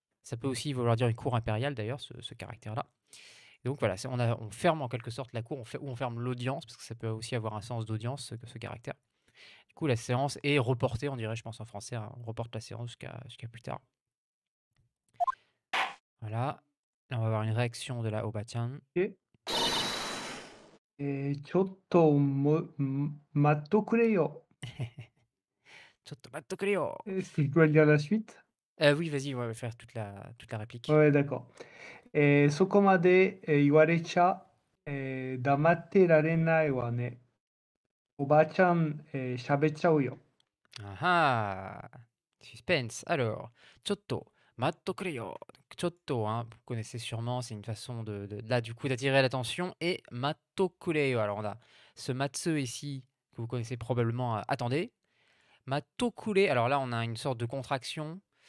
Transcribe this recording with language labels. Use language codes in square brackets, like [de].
[fr] Ça peut aussi vouloir dire une cour impériale d'ailleurs, ce caractère-là. Et donc voilà, on ferme en quelque sorte la cour, ou on ferme l'audience, parce que ça peut aussi avoir un sens d'audience, ce caractère. Du coup, la séance est reportée, on dirait, je pense en français, hein, on reporte la séance jusqu'à plus tard. Voilà. Là, on va avoir une réaction de la Oba-chan. OK. [ja] ちょっと待っとくれよ. Chotto matto creo. [fr] Est-ce que je dois lire la suite? Oui, vas-y, on va faire toute la réplique. Ouais, d'accord. [ja] そこまで、言われちゃ、黙ってられないわね。おばちゃん、喋っちゃうよ. [fr] Ah ah! Suspense. Alors, Chotto, matto creo. Donc, Chotto, hein, vous connaissez sûrement, c'est une façon là, du coup, d'attirer l'attention. Et matto creo. Alors, on a ce matsu ici, que vous connaissez probablement. Attendez. Matto kure. Alors là, on a une sorte de contraction.